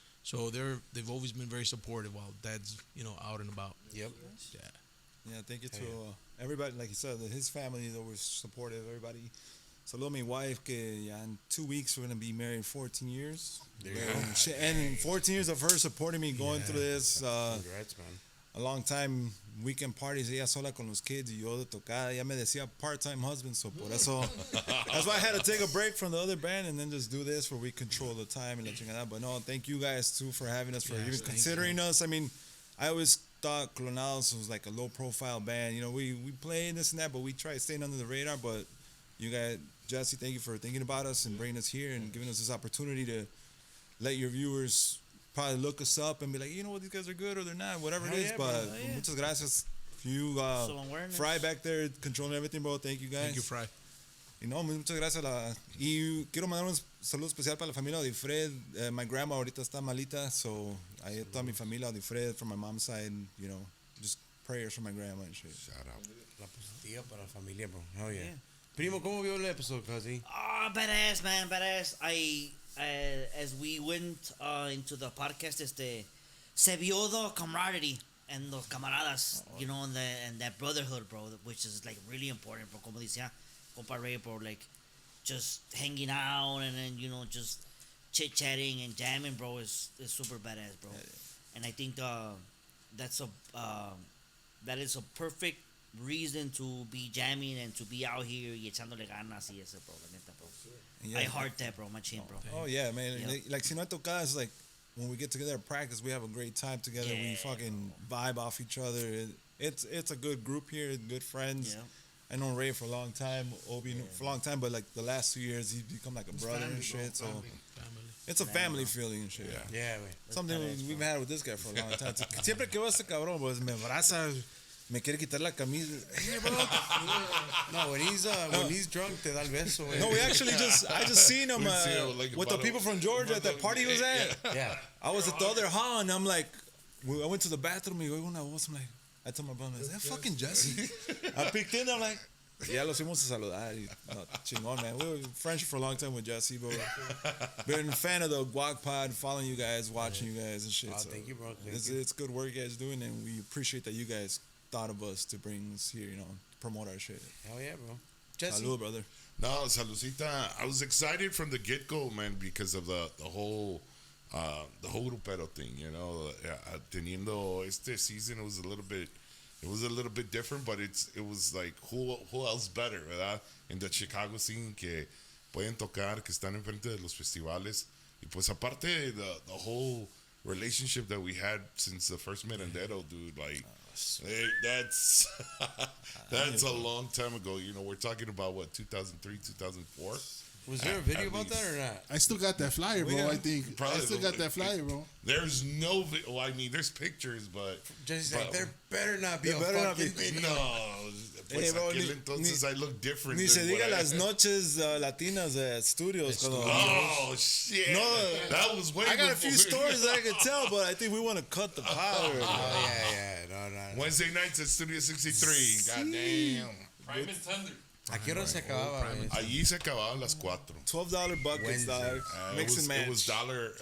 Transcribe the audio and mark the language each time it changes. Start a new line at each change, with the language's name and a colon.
English: So they've always been very supportive while Dad's out and about. Yep. Yeah, thank you to everybody. Like you said, his family is always supportive. Everybody.
Spanish: Saludo a mi wife que ya
English: in 2 weeks we're gonna be married 14 years. And 14 years of her supporting me going through this. Congrats, man. A long time weekend parties, ella sola con los kids y yo de tocada.
Spanish: Ella me decía
English: part-time husband,
Spanish: so por eso
English: that's why I had to take a break from the other band and then just do this where we control the time and
Spanish: la chingada.
English: But no, thank you guys too for having us, for even considering us. I mean, I always thought Klonadoz was like a low-profile band. We play this and that, but we try staying under the radar. But you guys, Jesse, thank you for thinking about us and bringing us here and giving us this opportunity to let your viewers probably look us up and be like, these guys are good or they're not, whatever it is. But
Spanish: muchas gracias.
English: You, Fry back there controlling everything, bro. Thank you guys. Thank you, Fry.
Spanish: Y no, muchas gracias. Y quiero mandar un saludo especial para la familia Odifred.
English: My grandma
Spanish: ahorita está malita,
English: so
Spanish: ahí toda mi familia Odifred
English: from my mom's side, just prayers for my grandma and shit. Shout out.
Spanish: La positiva para la familia, bro. Oh, yeah. Primo, ¿cómo vio el episodio, casi?
English: Badass, man, badass. As we went into the podcast,
Spanish: se vio
English: the camaraderie and
Spanish: los camaradas,
English: and that brotherhood, bro, which is like really important, bro.
Spanish: Como decía Compa Ray,
English: bro, like just hanging out and then just chit chatting and jamming, bro, is super badass, bro. And I think that is a perfect reason to be jamming and to be out here
Spanish: y echándole ganas y eso,
English: bro,
Spanish: la neta,
English: bro. Yeah. I heart that, bro, machine, bro. Oh yeah, man. Yep. Like
Spanish: si no hay tocadas,
English: like when we get together at practice, we have a great time together. Yeah. We fucking vibe off each other. It's a good group here, good friends. Yeah. I know Ray for a long time, Obi for a long time, but like the last 2 years, he's become like a brother and shit. So it's a family feeling and shit. Yeah, güey. Something we've had with this guy for a long time.
Spanish: Siempre que veo a este cabrón, pues me abraza, me quiere quitar la camisa.
English: Hey, bro. No, when he's drunk,
Spanish: te da el beso.
English: No, I just seen him with the people from Georgia at that party he was at. Yeah. I was at the other hall and I'm like, I went to the bathroom
Spanish: y oigo una voz.
English: I'm like, I told my brother, is that fucking Jesse? I peeked in, I'm like,
Spanish: ya los fuimos a saludar.
English: No, chingón, man. We were friendship for a long time with Jesse, but been a fan of the GuacPod, following you guys, watching you guys and shit. Oh, so thank you, bro. It's good work you guys doing, and we appreciate that you guys thought of us to bring us here, promote our shit. Hell yeah, bro. Jesse.
Spanish: Salud, brother. No, saludcita.
English: I was excited from the get-go, man, because of the whole Grupero thing,
Spanish: teniendo este season,
English: it was a little bit different, but it was like who else better, ¿verdad? In the Chicago scene
Spanish: que pueden tocar, que están enfrente de los festivales. Y pues aparte
English: the whole relationship that we had since the first Merendero, dude, like that's a long time ago. We're talking about what, 2003, 2004. Was there a video about that or not? I still got that flyer, bro. I think Probably I still got that flyer, bro. There's no well, I mean, there's pictures, but Jesse's like, there better not be a fucking video.
Spanish: No, pues
English: bro,
Spanish: aquel entonces
English: I look different.
Spanish: Ni se
English: than
Spanish: diga
English: what I-
Spanish: las noches latinas de studios.
English: Oh shit! No, that was way. I got a few before- stories that I could tell, but I think we want to cut the powder. Oh, yeah. No. Wednesday nights at Studio 63. Goddamn. Prime and Thunder.
Spanish: ¿A qué hora se acababa? güey? Allí se acababan las 4.
English: $12 buckets, dog. Mix and match. It was dollar.